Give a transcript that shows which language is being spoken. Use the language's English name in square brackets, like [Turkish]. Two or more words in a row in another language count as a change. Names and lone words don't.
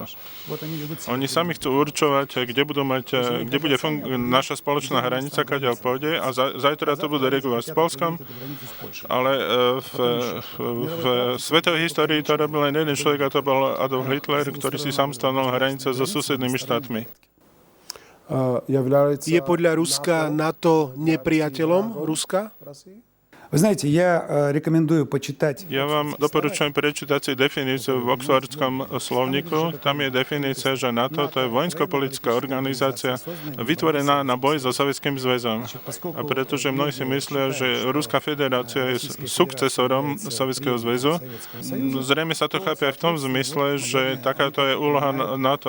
[Slovak] Oni sami chcú určovať, kde bude naša spoločná hranica, kadiaľ pôjde a zajtra to bude regulovať s Poľskom, ale v svetovej histórii to robil len jeden človek a to bol Adolf Hitler, ktorý si sám stanovil hranice so susednými štátmi. Je podľa Ruska NATO nepriateľom Ruska? [Russian] Вы знаете, я рекомендую почитать... [Slovak] Ja vám doporučujem prečítať si definíciu v Oxfordskom slovníku. Tam je definícia, že NATO to je vojensko-politická organizácia vytvorená na boj so Sovietským zväzom. A pretože mnohí si myslia, že Ruská federácia je sukcesorom Sovietskeho zväzu, zrejme sa to chápe aj v tom zmysle, že takáto je úloha NATO.